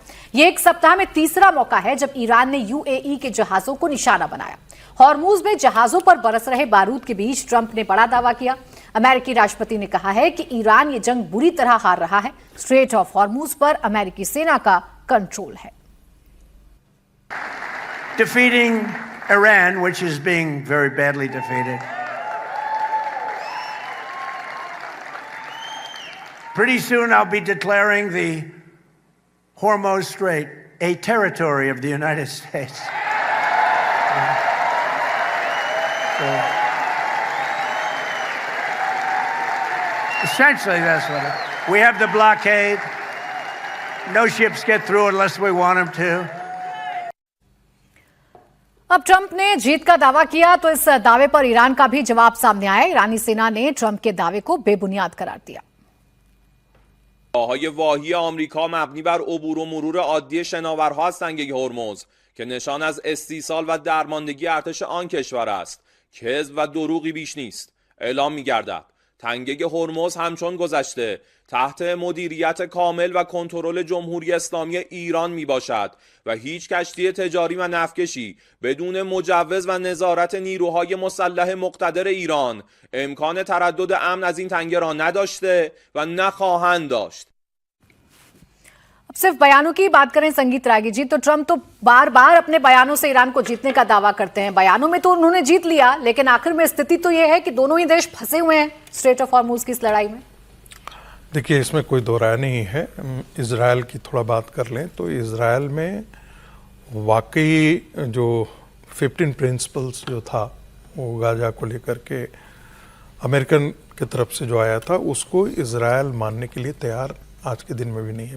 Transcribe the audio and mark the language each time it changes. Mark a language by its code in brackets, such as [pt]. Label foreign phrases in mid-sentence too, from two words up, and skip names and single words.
[hi] ये एक सप्ताह में तीसरा मौका है जब ईरान ने यूएई के जहाजों को निशाना बनाया। हॉर्मूज में जहाजों पर बरस रहे बारूद के बीच ट्रंप ने बड़ा दावा किया। अमेरिकी राष्ट्रपति ने कहा है कि ईरान ये जंग बुरी तरह हार रहा है। स्ट्रेट ऑफ हॉर्मूज पर अमेरिकी सेना का कंट्रोल है। [en] Defeating Iran, which is being very badly defeated. Pretty soon I'll be declaring the Hormuz Strait a territory of the United States. Essentially, that's what it is. We have the blockade. No ships get through unless we want them to. [hi] अब ट्रंप ने जीत का दावा किया तो इस दावे पर ईरान का भी जवाब सामने आया। ईरानी सेना ने ट्रंप के दावे को बेबुनियाद करार दिया। [fa] های واهی آمریکا مبنی بر عبور و مرور عادی شناورها از تنگه هرمز که نشان از استیصال و درماندگی ارتش آن کشور است، کذب و دروغی بیش نیست. اعلام می‌گردد تنگه هرمز همچون گذشته تحت مدیریت کامل و کنترل جمهوری اسلامی ایران می باشد و هیچ کشتی تجاری و نفتکشی بدون مجوز و نظارت نیروهای مسلح مقتدر ایران امکان تردد امن از این تنگه را نداشته و نخواهند داشت. [hi] अब सिर्फ बयानों की बात करें संगीत रागी जी, तो ट्रंप तो बार बार अपने बयानों से ईरान को जीतने का दावा करते हैं। बयानों में तो उन्होंने जीत लिया, लेकिन आखिर में स्थिति तो यह है कि दोनों ही देश फंसे हुए हैं स्ट्रेट ऑफ हॉर्मूज की इस लड़ाई में। देखिए, इसमें कोई दो राय नहीं है। इजराइल की थोड़ा बात कर लें तो इजराइल में वाकई जो 15 प्रिंसिपल्स जो था वो गाजा को लेकर के अमेरिकन की तरफ से जो आया था उसको इजराइल मानने के लिए तैयार आज के दिन में भी नहीं है।